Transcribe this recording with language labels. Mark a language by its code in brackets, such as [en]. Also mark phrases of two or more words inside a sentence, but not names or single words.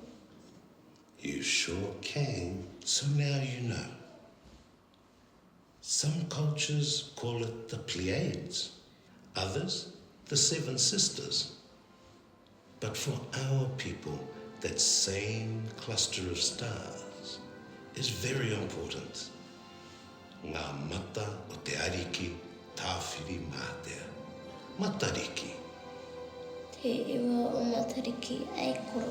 [en] You sure can, so now you know. Some cultures call it the Pleiades, others the Seven Sisters. But for our people, that same cluster of stars is very important. [mi] Ngā mata o te ariki tāwhiri mātea. Matariki. Te iwa o Matariki ei koro.